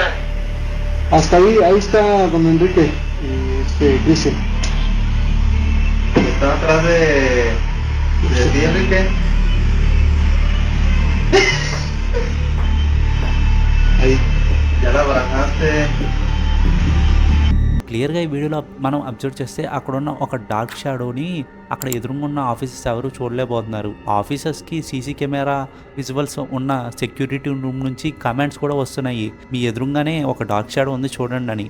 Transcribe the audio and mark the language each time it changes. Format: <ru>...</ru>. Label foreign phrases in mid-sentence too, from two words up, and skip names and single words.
<es>Hasta ahí está don Enrique y Cristian. Está atrás de ti, Enrique. Ahí. Ya la barajaste.</es> <te>క్లియర్గా ఈ వీడియోలో మనం అబ్జర్వ్ చేస్తే అక్కడ ఉన్న ఒక</te> <en>dark shadow</en> <te>అక్కడ ఎదురుగా ఉన్న ఆఫీసర్స్ ఎవరు చూడలేకపోతున్నారు. ఆఫీసర్స్కి</te> <en>CC camera visuals</en> <te>ఉన్న</te> <en>security room</en> <te>నుంచి కమెంట్స్ కూడా వస్తున్నాయి, మీ ఎదురుగానే ఒక</te> <en>dark shadow</en> <te>ఉంది చూడండి అని.</te>